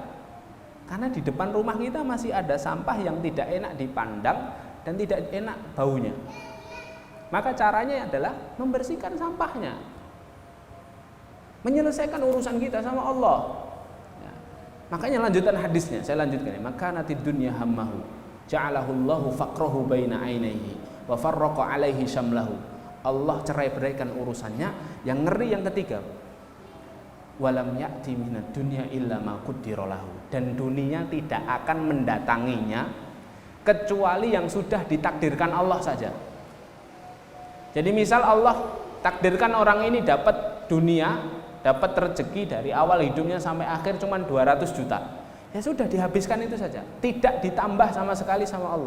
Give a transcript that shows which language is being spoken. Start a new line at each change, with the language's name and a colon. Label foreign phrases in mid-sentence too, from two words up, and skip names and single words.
Indonesian: Karena di depan rumah kita masih ada sampah yang tidak enak dipandang dan tidak enak baunya. Maka caranya adalah membersihkan sampahnya, menyelesaikan urusan kita sama Allah. Ya. Makanya lanjutan hadisnya, saya lanjutkan ya. Maka nanti
Arabic: الدنيا همه جعله الله فقره بين عينيه وفرق عليه شمله.
Indonesian: Allah cerai beraikan urusannya. Yang ngeri yang ketiga,
Arabic: ولم يأت من الدنيا إلا ما قدر له.
Indonesian: Dan dunia tidak akan mendatanginya kecuali yang sudah ditakdirkan Allah saja. Jadi misal Allah takdirkan orang ini dapat dunia, dapat rezeki dari awal hidupnya sampai akhir cuma 200 juta. Ya sudah dihabiskan itu saja, tidak ditambah sama sekali sama Allah.